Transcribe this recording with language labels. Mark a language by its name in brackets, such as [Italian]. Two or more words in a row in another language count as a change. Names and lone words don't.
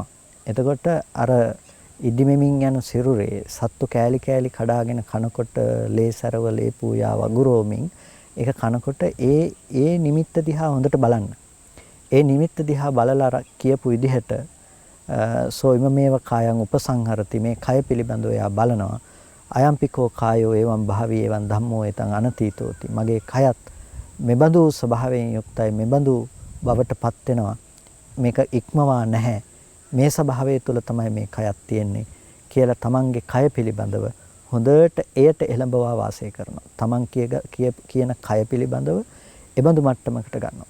[Sinhala] එතකොට අර ඉදිමෙමින් යන සිරුරේ සත්තු කෑලි කෑලි කඩාගෙන කනකොට ලේ සරව ලේ පූයා වගුරෝමින් ඒක කනකොට ඒ නිමිත්ත දිහා හොඳට බලන්න. ඒ නිමිත්ත දිහා බලලා කියපු විදිහට [Pali] සෝ ඉමමේව කායං උපසංහරති [Sinhala] මේ කය පිළිබඳව එයා බලනවා. [Pali] අයම්පිකෝ කායෝ එවං භාවී එවං ධම්මෝ එතං අනතීතෝති. [Sinhala] මගේ කයත් මෙබඳු ස්වභාවයෙන් යුක්තයි, මෙබඳු බවටපත් වෙනවා. මේක ඉක්මවා නැහැ. මේ ස්වභාවය තුළ තමයි මේ කයත් තියෙන්නේ කියලා තමන්ගේ කය පිළිබඳව හොඳට එයට එළඹවා වාසය කරනවා. තමන් කියන කය පිළිබඳව එබඳු මට්ටමකට ගන්නවා.